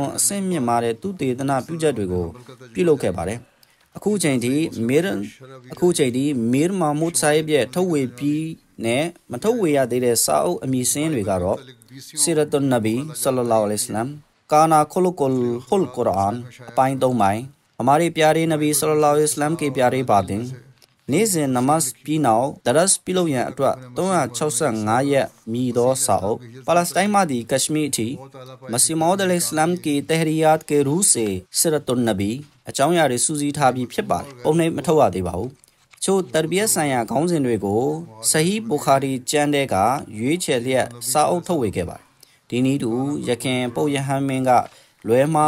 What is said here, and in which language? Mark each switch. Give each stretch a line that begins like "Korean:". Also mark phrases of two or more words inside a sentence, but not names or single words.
Burmese: န်အဆင့်မြင့်မားတဲ့သူတေသနာပြုချက်တွေကိုပြုလုပ်ခဲ့ပါတယ်အခုချိန်ထိမီရမာမုဒ်ဆိုင်ရဲ့ထုတ်ဝေပြီးနဲ့မထုတ်ဝေရသေးတဲ့စာအုပ်အမည်စင်းတွေကတော့စီရတ်တုန်နဗီဆလလောလ္လဟ်အလိုင်းဝါဆလမ်ကာနာခလုကုလ်ဟ်ကုရ်အာန်အပိုင်း3ပိုင်း
Hindi: हमारे प्यारे नबी सल्लल्लाहु अलैहि वसल्लम के प्यारे बातें
Burmese: နေ့ စဉ်နမတ်ပြီးနောက်ဒရတ်ပြုလုပ်ရန်အတွက်365ရက်မြည်သောစာအုပ်ပါလက်စတိုင်းမှဒီကက်ရှမီအထိမစီမောဒ်အလိုင်စလမ်ကီတဟရီယာတ်ကေရူစေဆရတ်တုန်နဗီအကြောင်းအရာတွေစူးစီးထားပြီးဖြစ်ပါတယ်ပုံနှိပ် မထုတ်ရသေးပါဘူးချို့တရဘီယတ်ဆိုင်ရာခေါင်းစဉ်တွေကိုဆဟီဘူခါရီကျမ်းတဲ့ကရွေးချယ်လျက်စာအုပ်ထုတ်ဝေခဲ့ပါတယ်ဒီနည်းတူယခင်ပုပ်ယဟန်မင်းကလွဲမှား